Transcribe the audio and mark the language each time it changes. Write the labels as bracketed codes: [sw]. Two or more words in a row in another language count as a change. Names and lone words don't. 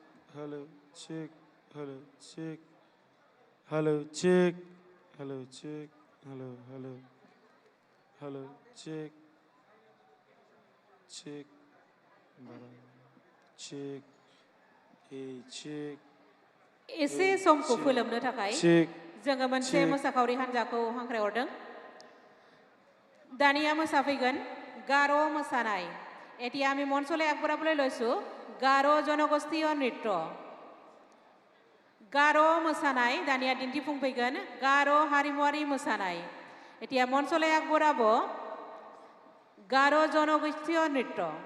[en] Hello, check, hello, check, hello, check, hello, check, hello, hello, hello, check. Check, check, check. [brx] एसे समखौ फोलोमनो थाखाय जोङो मोनसे मोसाखावरि हान्जाखौ हांख्रायहरदों दानिया मोसाफैगोन गार' मोसानाय [as] এতিয়া আমি মঞ্চলৈ আগবঢ়াবলৈ লৈছো গাৰো জনগোষ্ঠীয় নৃত্য গাৰো [brx] মোसाনাय दानिया दिन्थिफुंफैगोन गारो हारिमुआरि मोसानाय [as] এতিয়া মঞ্চলৈ আগবঢ়াব गारो জনগোষ্ঠীয় নৃত্য